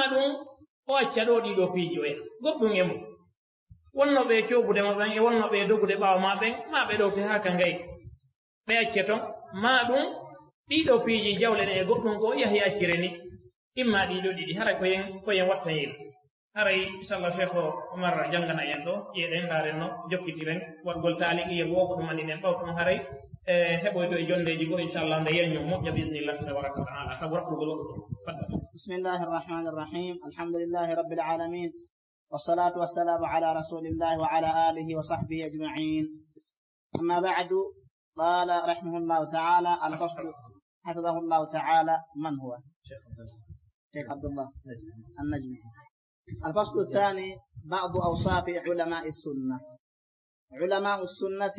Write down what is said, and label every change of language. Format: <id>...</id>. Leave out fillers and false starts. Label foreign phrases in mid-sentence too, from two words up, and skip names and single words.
<ff>ɗum o acca ɗo ɗiɗo piiji o yaha goɗɗum e mum wonno ɓe coobudema ɓen e wonno ɓe dogude ɓaawa ma ɓen ma ɓe ɗowte haka ngayi ɓe acce ton ma ɗum ɗiɗo piiji jawle ɗe e goɗɗum ko yahi accire ni imma ɗiɗo ɗiɗi haray koyen watta yino haray inchallah cheikh omar janngana en ɗo ƴeeɗen ndaaren no jokkitiren waɗgol taaliqi e woko ɗum andinen ɓawton haray heɓoyto e jondeji goo inchallah nde yeñño moƴƴa</ff> <ar>بسم الله تبارك وتعالى</ar> <ff>sabu raɓɓugol oɗo ɗo</ff> <ar>بسم الله الرحمن الرحيم الحمد لله رب العالمين والصلاة والسلام على رسول الله وعلى آله وصحبه أجمعين أما بعد قال رحمه الله تعالى الفصل حفظه الله تعالى من هو شيخ عبد الله النجمي الفصل الثاني بعض أوصاف علماء السنة علماء السنة</ar>